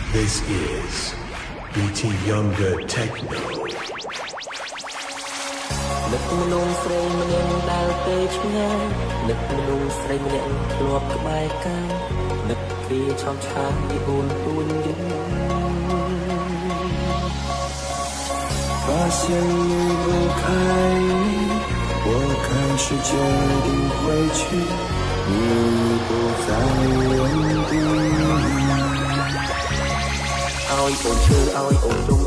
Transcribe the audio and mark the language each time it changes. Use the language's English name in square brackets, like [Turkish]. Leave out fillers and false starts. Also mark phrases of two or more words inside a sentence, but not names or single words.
[English] This is BT Younger Techno. [Khmer] នឹកមនុស្សស្រីម្នាក់ដែលទៅឆ្ងាយនឹកមនុស្សស្រីម្នាក់ធ្លាប់ក្បែរកាយនឹកគ្រាឆោមឆាយអូនទួញយំ [Chinese] 发现离不开你，我开始决定回去，你不在原地。 [Khmer] ឲ្យអូនឈឺឲ្យអូន